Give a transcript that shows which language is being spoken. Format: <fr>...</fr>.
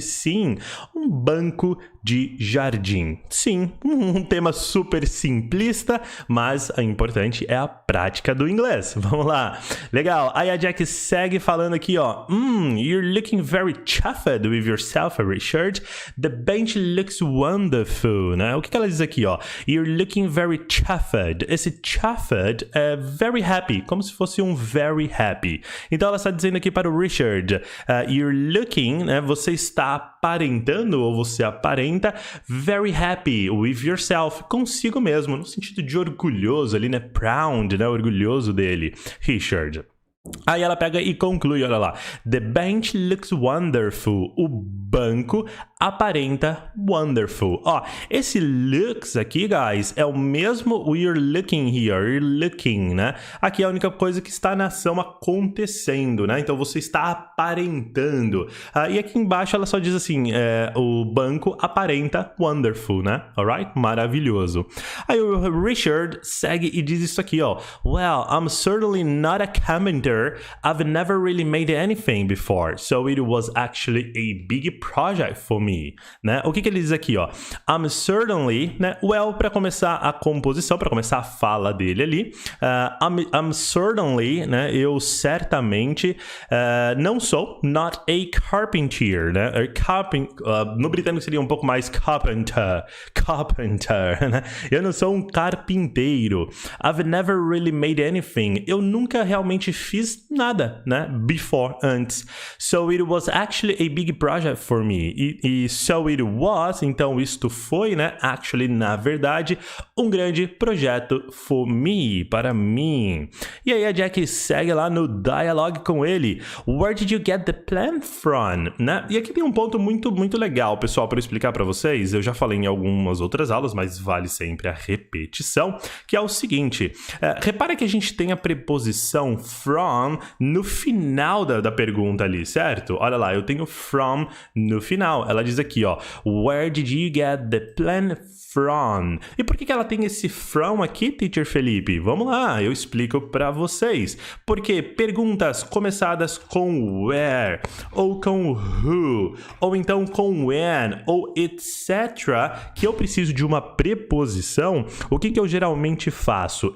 <pt>Sim, um banco de jardim. Sim, um tema super simplista, mas o importante é a prática do inglês. Vamos lá. Legal. Aí a Jack segue falando aqui, ó.</pt> <en>You're looking very chuffed with yourself, Richard. The bench looks wonderful,</en> <pt>né? O que ela diz aqui, ó?</pt> <en>You're looking very chuffed.</en> <pt>Esse chuffed é</pt> <en>very happy,</en> <pt>como se fosse um very happy. Então ela está dizendo aqui para o Richard,</pt> <en>you're looking,</en> <pt>né? Você está aparentando, ou você aparenta, aparenta</pt> <en>very happy with yourself,</en> <pt>consigo mesmo, no sentido de orgulhoso ali, né?</pt> <en>Proud,</en> <pt>né? Orgulhoso dele, Richard. Aí ela pega e conclui, olha lá.</pt> <en>The bench looks wonderful.</en> <pt>O banco aparenta wonderful. Ó, esse looks aqui, guys, é o mesmo</pt> <en>we're looking here, you're looking,</en> <pt>né? Aqui é a única coisa que está na ação acontecendo, né? Então você está aparentando. E aqui embaixo ela só diz assim, o banco aparenta wonderful, né? Alright? Maravilhoso. Aí o Richard segue e diz isso aqui, ó.</pt> <en>Well, I'm certainly not a carpenter. I've never really made anything before, so it was actually a big project for me, né?</en> <pt>O que ele diz aqui, ó?</pt> <en>I'm certainly,</en> <pt>né? Well, para começar a composição, para começar a fala dele ali,</pt> <en>I'm certainly,</en> <pt>né? Eu certamente não sou,</pt> <en>not a carpenter,</en> <pt>né? No britânico seria um pouco mais carpenter, né? Eu não sou um carpinteiro.</pt> <en>I've never really made anything.</en> <pt>Eu nunca realmente fiz nada, né?</pt> <en>Before,</en> <pt>antes.</pt> <en>So it was actually a big project for me.</en> <pt>E</pt> <en>so it was,</en> <pt>então isto foi, né?</pt> <en>Actually,</en> <pt>na verdade, um grande projeto</pt> <en>for me,</en> <pt>para mim. E aí a Jack segue lá no dialogue com ele.</pt> <en>Where did you get the plan from? Né?</en> <pt>E aqui tem um ponto muito, muito legal, pessoal, para eu explicar para vocês. Eu já falei em algumas outras aulas, mas vale sempre a repetição, que é o seguinte. Repara que a gente tem a preposição from no final da pergunta ali, certo? Olha lá, eu tenho from no final. Ela diz aqui, ó,</pt> <en>where did you get the plan from?</en> <pt>E por que ela tem esse from aqui, Teacher Felipe? Vamos lá, eu explico para vocês. Porque perguntas começadas com where, ou com who, ou então com when, ou etc., que eu preciso de uma preposição, o que eu geralmente faço?</pt>